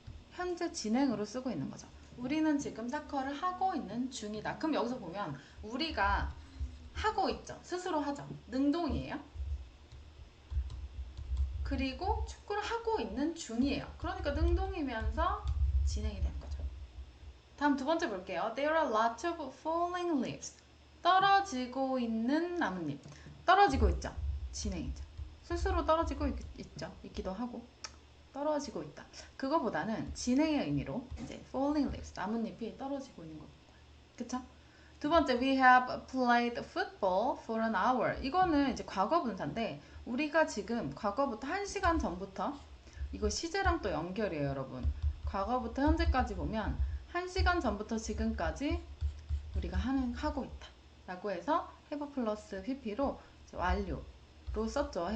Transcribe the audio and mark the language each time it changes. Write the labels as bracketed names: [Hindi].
[Korean] 현재 진행으로 쓰고 있는 거죠. 우리는 지금 사커를 하고 있는 중이다. 그럼 여기서 보면 우리가 하고 있죠. 스스로 하죠. 능동이에요. 그리고 축구를 하고 있는 중이에요. 그러니까 능동이면서 진행이 되는 거죠. 다음 두 번째 볼게요. [English] There are lots of falling leaves. [Korean] 떨어지고 있는 나뭇잎. 떨어지고 있죠. 진행이죠. 스스로 떨어지고 있죠. 있기도 하고. 떨어지고 있다. 그거보다는 진행의 의미로 이제 falling leaves, 나뭇잎이 떨어지고 있는 거예요. 그쵸? 두 번째, [English] we have played football for an hour. [Korean] 이거는 이제 과거 분사인데 우리가 지금 과거부터 1시간 전부터, 이거 시제랑 또 연결이에요, 여러분. 과거부터 현재까지 보면 1시간 전부터 지금까지 우리가 하고 있다 라고 해서 have 플러스 pp로 완료로 썼죠.